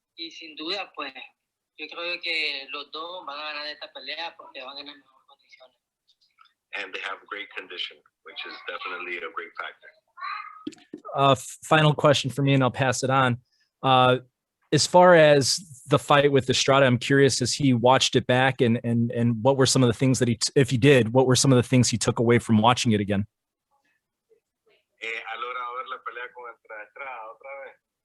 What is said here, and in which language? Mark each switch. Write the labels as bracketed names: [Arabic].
[Spanish] Y sin duda, pues, yo creo que los dos van a ganar esta pelea porque van en las mejores condiciones. [English] And they have great condition, which is definitely a great factor. Final question for me, and I'll pass it on. As far as the fight with Estrada, I'm curious, as he watched it back, and what were some of the things that if he did, what were some of the things he took away from watching it again? [Spanish] ¿Ha logrado ver la pelea con Estrada otra vez?